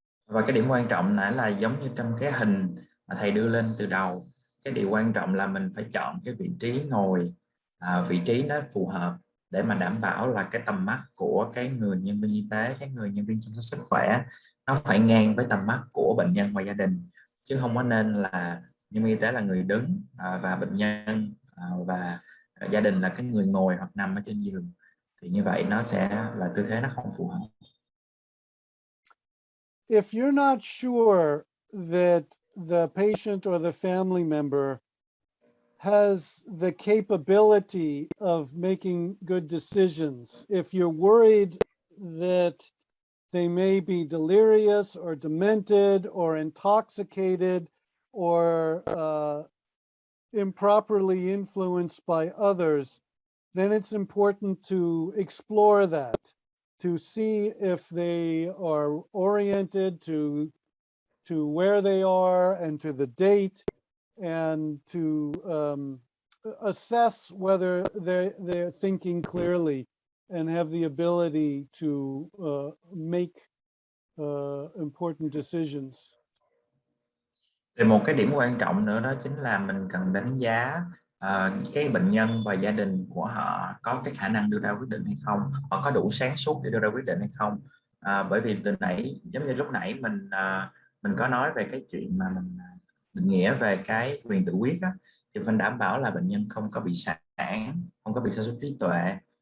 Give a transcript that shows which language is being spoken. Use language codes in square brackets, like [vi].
[vi] Và cái điểm quan trọng là giống như trong cái hình mà thầy đưa lên từ đầu, cái điều quan trọng là mình phải chọn cái vị trí ngồi, vị trí nó phù hợp để mà đảm bảo là cái tầm mắt của cái người nhân viên y tế, cái người nhân viên chăm sóc sức khỏe nó phải ngang với tầm mắt của bệnh nhân và gia đình, chứ không có nên là nhân viên y tế là người đứng và bệnh nhân và gia đình là cái người ngồi hoặc nằm ở trên giường, thì như vậy nó sẽ là tư thế nó không phù hợp. [en] If you're not sure that the patient or the family member has the capability of making good decisions, if you're worried that they may be delirious or demented or intoxicated or improperly influenced by others, then it's important to explore that, to see if they are oriented to where they are and to the date, and to assess whether they're thinking clearly and have the ability to make important decisions. [vi] Thì một cái điểm quan trọng nữa đó chính là mình cần đánh giá cái bệnh nhân và gia đình của họ có cái khả năng đưa ra quyết định hay không, họ có đủ sáng suốt để đưa ra quyết định hay không. Bởi vì từ nãy, giống như lúc nãy mình có nói về cái chuyện mà mình định nghĩa về cái quyền tự quyết á, thì mình đảm bảo là bệnh nhân không có bị sản, không có bị sa sút trí tuệ,